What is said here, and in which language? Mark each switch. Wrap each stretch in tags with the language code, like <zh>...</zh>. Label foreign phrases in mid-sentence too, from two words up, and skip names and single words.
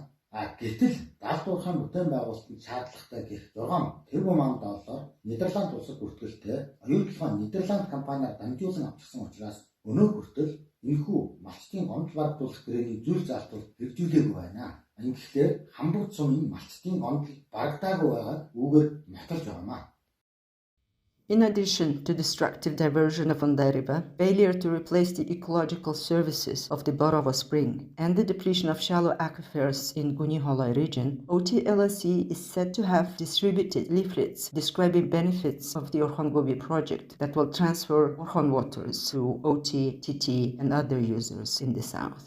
<mn>Гэтэл даалгаврын бүтээн байгуулалтанд шаардлагатай гэх 6 тэрбум доллар Нидерланд улсад бүртгэлтэй оюутлогын Нидерланд компаниар дамжуулан авчихсан учраас өнөө хүртэл энэхүү малчдын гомдол барагдуулах гэрээний зүйл заалтууд хэрэгжүүлээгүй байна. Ингэхдээ хамбогд сумын малчдын гомдол барагдаагүй байгааг үүгээр нотолж байгаамаа.</mn> <en>In addition to destructive diversion of Undai River, failure to replace the ecological services of the Borovo Spring, and the depletion of shallow aquifers in Guniholoi region, OT LLC is said to have distributed leaflets describing benefits of the Orkhon Gobi project that will transfer Orkhon waters to OT, TT, and other users in the south.</en>